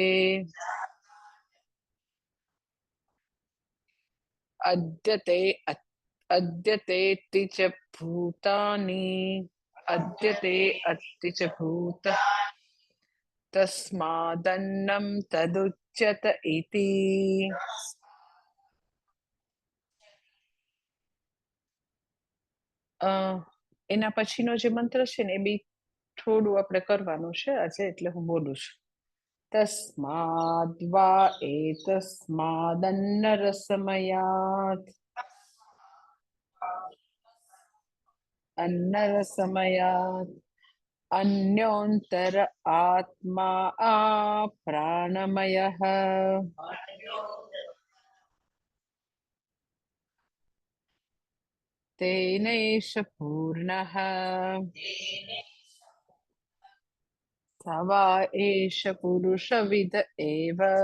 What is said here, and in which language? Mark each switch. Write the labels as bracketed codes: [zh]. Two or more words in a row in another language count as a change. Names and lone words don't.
[sa] अद्यतेति च भूतानि अद्यते अत्ति च भूत तस्मादन्नं तदुच्यत इति। [gu] એના પછીનો જે મંત્ર છે ને એ બી થોડું આપણે કરવાનું છે આજે, એટલે હું બોલું છું. [sa] તસ્માદ્વા એતસ્માદન્નરસમયાत् अन्नरसमयात् अन्योन्तर आत्मा प्राणमयः तेनैष पूर्णः स वा एष पुरुषविद एव।